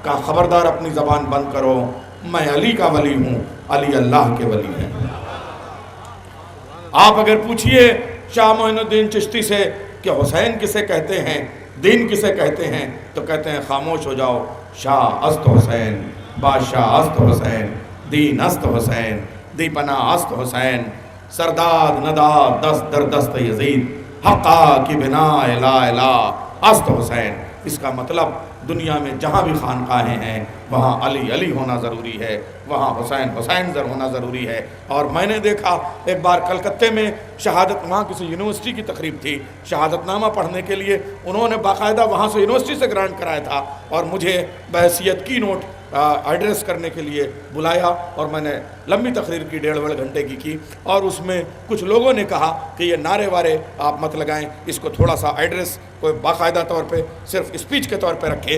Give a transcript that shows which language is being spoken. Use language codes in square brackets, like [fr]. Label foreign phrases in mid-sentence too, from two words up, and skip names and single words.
[ur] کہا خبردار اپنی زبان بند کرو، میں علی کا ولی ہوں، علی اللہ کے ولی ہیں۔ آپ اگر پوچھئے شاہ معین الدین چشتی سے کہ حسین کسے کہتے ہیں، دین کسے کہتے ہیں، تو کہتے ہیں خاموش ہو جاؤ، [fa] شاہ است حسین، بادشاہ است حسین، [ur] دین است حسین، دیپنا است حسین، سرداد نداد دست در دست یزید، حقا کی بنا لا الہ است حسین۔ اس کا مطلب دنیا میں جہاں بھی خانقاہیں ہیں وہاں علی علی ہونا ضروری ہے، وہاں حسین حسین ہونا ضروری ہے۔ اور میں نے دیکھا ایک بار کلکتے میں شہادت، وہاں کسی یونیورسٹی کی تقریب تھی، شہادت نامہ پڑھنے کے لیے انہوں نے باقاعدہ وہاں سے یونیورسٹی سے گرانٹ کرایا تھا، اور مجھے بحیثیت [en] key note address [ur] کرنے کے لیے بلایا، اور میں نے لمبی تقریر کی، 1.5 گھنٹے کی، اور اس میں کچھ لوگوں نے کہا کہ یہ نعرے وارے آپ مت لگائیں، اس کو تھوڑا سا ایڈریس کوئی باقاعدہ طور پہ صرف اسپیچ کے طور پہ رکھے۔